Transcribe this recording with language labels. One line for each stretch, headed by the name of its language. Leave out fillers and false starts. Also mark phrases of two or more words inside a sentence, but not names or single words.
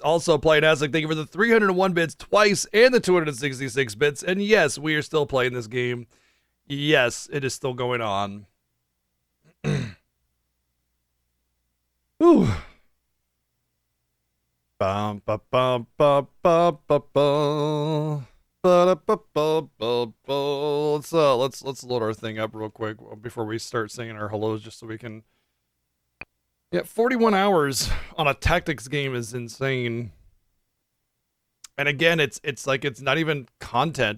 English: Also, playing Aslic, thank you for the 301 bits twice and the 266 bits. And yes, we are still playing this game. Yes, it is still going on. Ooh. Bum, ba, bum, ba, ba, ba, ba. Let's load our thing up real quick before we start singing our hellos, just so we can. Yeah, 41 hours on a tactics game is insane. And again, it's like it's not even content.